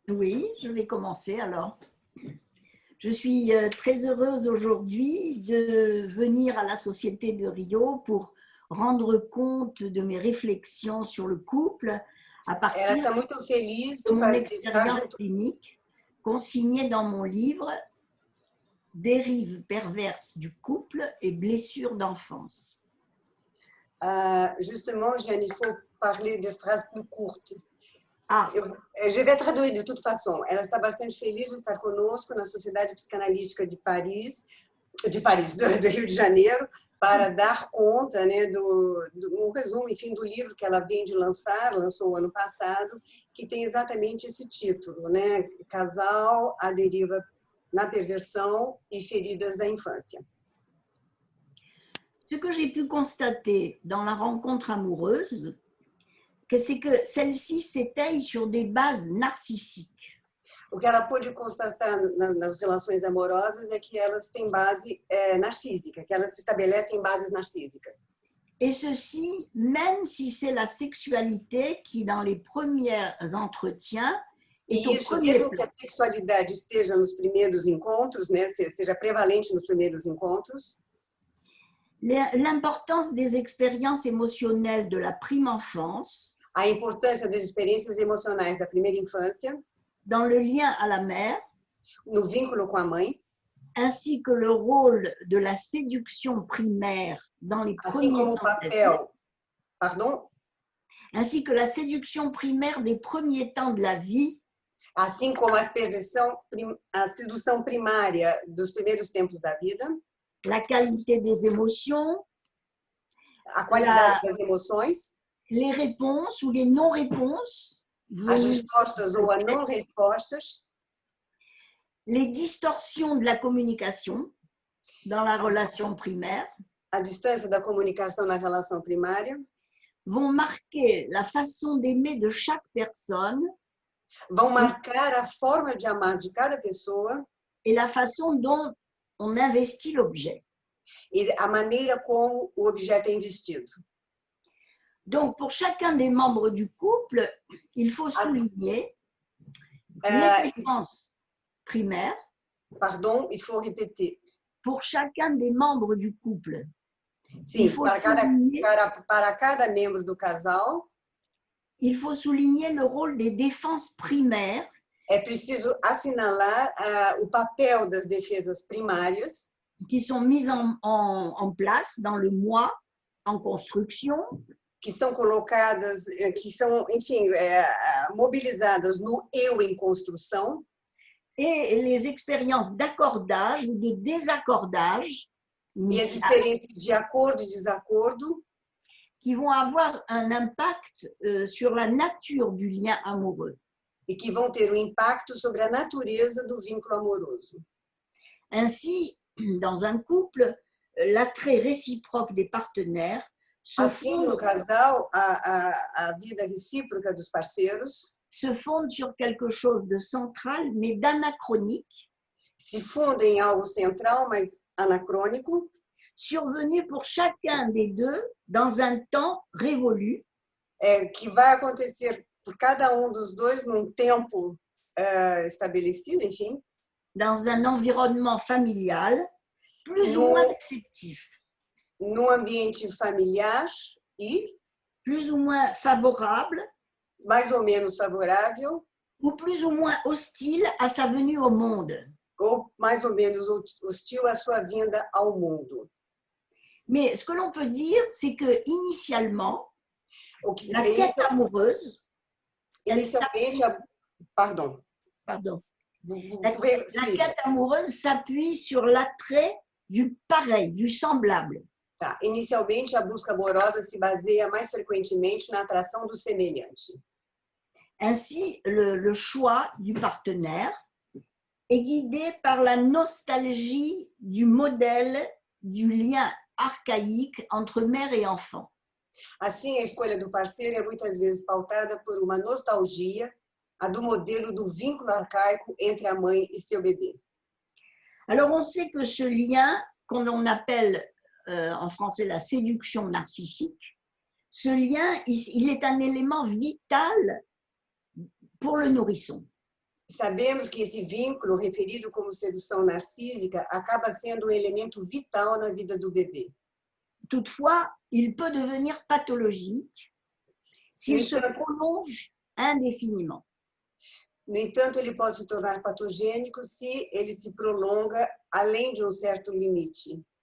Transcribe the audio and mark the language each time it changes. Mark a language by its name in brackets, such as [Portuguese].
[French] Oui, je vais commencer alors. Je suis très heureuse aujourd'hui de venir à la Société de Rio pour rendre compte de mes réflexions sur le couple à partir de mon expérience clinique consignée dans mon livre « Dérives perverses du couple et blessures d'enfance ». Justement, Jeanne, il faut parler de phrases plus courtes. Je vais traduire de toute façon. [Portuguese] Ela está bastante feliz de estar conosco na Sociedade Psicanalítica de Paris, do Rio de Janeiro, para dar conta, né, um resumo, enfim, do livro que ela vem de lançou o ano passado, que tem exatamente esse título, né, Casal à deriva na perversão e feridas da infância. [French] Ce que j'ai pu constater dans la rencontre amoureuse, c'est que celle-ci s'étaye sur des bases narcissiques. [Portuguese] O que ela pôde constatar nas relações amorosas é que elas têm base narcísica, que elas se estabelecem em bases narcísicas. [French] Et ceci, même si c'est la sexualité qui, dans les premiers entretiens, est au premier [Portuguese] mesmo [French] plan. [Portuguese] que a sexualidade esteja nos primeiros encontros, né, seja prevalente nos primeiros encontros, [French] l'importance des expériences émotionnelles de la prime enfance, [Portuguese] a importância das experiências emocionais da primeira infância, [French] dans le lien à la mère, [Portuguese] no vínculo com a mãe, [French] ainsi que le rôle de la séduction primaire dans les [Portuguese] assim [French] premiers [Portuguese] como o [French] temps de la [Portuguese] papel, [French] vie, pardon, ainsi que la séduction primaire des premiers temps de la vie, [Portuguese] assim como a sedução primária dos primeiros tempos da vida, [French] la qualité des émotions, [Portuguese] a qualidade das emoções, [French] les réponses ou les non-réponses, [Portuguese] as respostas ou as não respostas, [French] les distorsions de la communication dans la relation primaire, [Portuguese] a distância da comunicação na relação primária, [French] vont marquer la façon d'aimer de chaque personne [Portuguese] vão marcar a forma de amar de cada pessoa [French] et la façon dont on investit l'objet. [Portuguese] e a maneira como o objeto é investido. [French] Donc, pour chacun des membres du couple, il faut souligner les références primaires. Pardon, il faut répéter. Pour chacun des membres du couple. [Portuguese] Sim, para cada membro do casal, [French] il faut souligner le rôle des défenses primaires. [Portuguese] É preciso assinalar o papel das defesas primárias [French] qui sont mises en place dans le moi en construction. [Portuguese] Que são colocadas, que são, enfim, mobilizadas no eu em construção. [French] Et les expériences d'accordage ou de désaccordage. [Portuguese] E as experiências de acordo e desacordo. [French] Qui vont avoir un impact sur la nature du lien amoureux. [Portuguese] E que vão ter um impacto sobre a natureza do vínculo amoroso. [French] Ainsi, dans un couple, l'attrait réciproque des partenaires [Portuguese] assim, no casal, a vida recíproca dos parceiros [French] se fonde sur quelque chose de central, mais d'anachronique. [Portuguese] Se funde em algo central, mas anacrônico. [French] Survenu pour chacun des deux dans un temps révolu. [Portuguese] Que vai acontecer por cada dos dois num tempo estabelecido, enfim. [French] Dans un environnement familial plus ou moins acceptif. [Portuguese] Num ambiente familiar e [French] plus ou moins favorable, [Portuguese] mais ou menos favorável, [French] ou plus ou moins hostile à sa venue au monde. [Portuguese] Ou mais ou menos hostil à sua vinda ao mundo. [French] Mais ce que l'on peut dire, c'est que initialement, la quête amoureuse, pardon. La quête amoureuse s'appuie sur l'attrait du pareil, du semblable. [Portuguese] Tá. Inicialmente, a busca amorosa se baseia mais frequentemente na atração do semelhante. [French] Ainsi, le choix du partenaire est guidé par la nostalgie du modèle du lien archaïque entre mère et enfant. [Portuguese] Assim, a escolha do parceiro é muitas vezes pautada por uma nostalgia, a do modelo do vínculo arcaico entre a mãe e seu bebê. [French] Alors, on sait que ce lien, qu'on appelle en français la séduction narcissique, ce lien, il est un élément vital pour le nourrisson. [Portuguese] Sabemos que esse vínculo, referido como sedução narcísica, acaba sendo um elemento vital na vida do bebê. [French] Toutefois, il peut devenir pathologique s'il se prolonge indéfiniment. [Portuguese] No entanto, ele pode se tornar patogênico se ele se prolonga além de um certo limite.